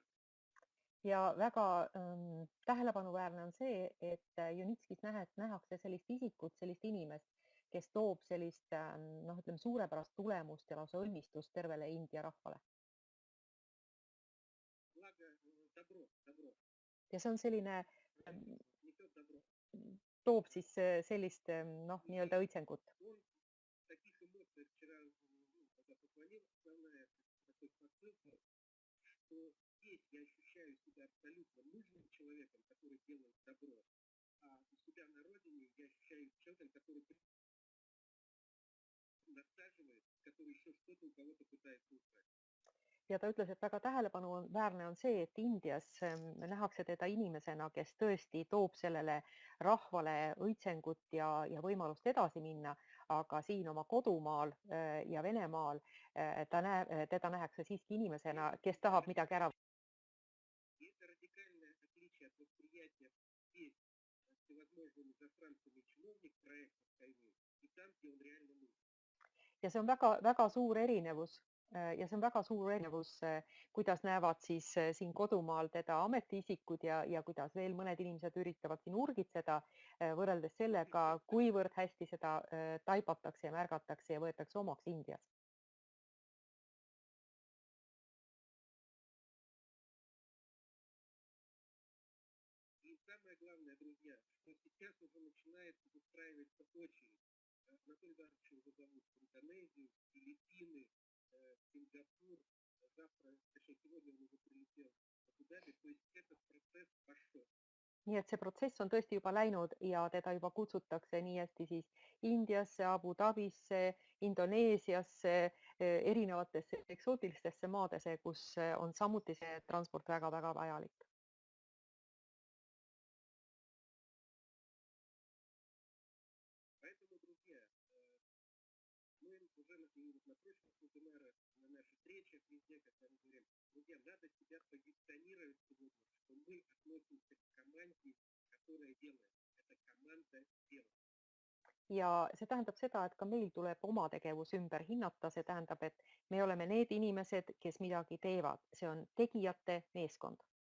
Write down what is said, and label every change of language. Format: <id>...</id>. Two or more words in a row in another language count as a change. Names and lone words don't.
<et>Ja väga tähelepanuväärne on see, et Junitskis nähakse sellist isikut, sellist inimest, kes toob sellist suurepärast tulemust ja lausa õnnistust tervele India rahvale.</et> <ru>Благо, добро.</ru> <et>Ja see on selline,</et> <ru>Несет добро.</ru> <et>toob siis sellist nii-öelda õitsengut.</et> <ru>Он в таких эмоциях вчера, когда позвонил, основная такой посыл, что здесь я ощущаю себя абсолютно нужным человеком, который делает добро, а у себя на родине я ощущаю человеком, который насаживает, который еще что-то у кого-то пытается украсть.</ru> <et>Ja ta ütles, et väga tähelepanuväärne on see, et Indias nähakse teda inimesena, kes tõesti toob sellele rahvale õitsengut ja võimalust edasi minna, aga siin oma kodumaal ja Venemaal teda nähakse siiski inimesena, kes tahab midagi ära.</et> <ru>И это радикальное отличие от восприятия здесь всевозможными засранцами чиновник проектов Кайны и там, где он реально нужен.</ru> <et>Ja see on väga suur erinevus. Ja see on väga suur erinevus, kuidas näevad siis siin kodumaal teda ametiisikud ja kuidas veel mõned inimesed üritavad siin urgitseda, võrreldes sellega, kuivõrd hästi seda taipatakse ja märgatakse ja võetakse omaks Indias.</et> <ru>И самое главное, друзья, что сейчас уже начинается выстраиваться очередь. Анатолий Эдуардович его зовут в Индонезию, в Филиппины, Сингапур, завтра, точнее, сегодня он уже прилетел в Абу-Даби, то есть этот процесс пошел.</ru> <et>Nii et see protsess on tõesti juba läinud ja teda juba kutsutakse nii hästi siis Indiasse, Abu Dhabisse, Indoneesiasse, erinevatesse eksootilistesse maadesse, kus on samuti see transport väga-väga vajalik.</et> <ru>Поэтому, друзья, мы уже на прошлых вебинарах, на наших встречах, везде, когда мы говорим, друзья, надо себя позиционировать сегодня, что мы относимся к команде, которая делает. Это команда делает.</ru> <et>Ja see tähendab seda, et ka meil tuleb oma tegevus ümber hinnata. See tähendab, et me oleme need inimesed, kes midagi teevad. See on tegijate meeskond.</et>